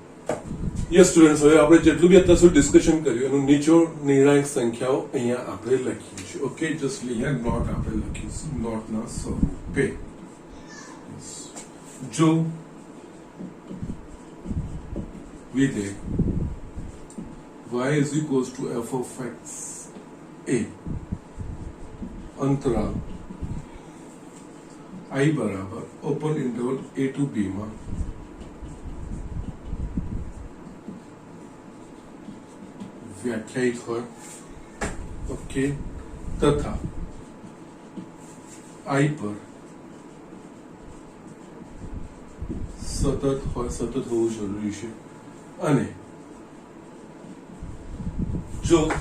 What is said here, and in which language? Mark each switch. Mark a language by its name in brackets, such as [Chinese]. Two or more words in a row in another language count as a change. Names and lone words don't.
[English] yes students, [Gujarati] હવે આપણે જેટલું બી અત્યાર સુધી ડિસ્કશન કર્યું એનું નીચો નિર્ણાયક સંખ્યાઓ અહીંયા આપણે લખીએ છીએ. ઓકે, જસ્ટ અહીંયા નોટ આપણે લખીશું, નોટના સ્વરૂપે. જો વિધેય [English] y is equals to f of x [Gujarati] a અંતરાલ I બરાબર [English] open interval a to b [Gujarati] માં વ્યાખ્યાયિત હોય, ઓકે, તથા આઈ પર સતત હોય, સતત હોવું જરૂરી છે, અને જો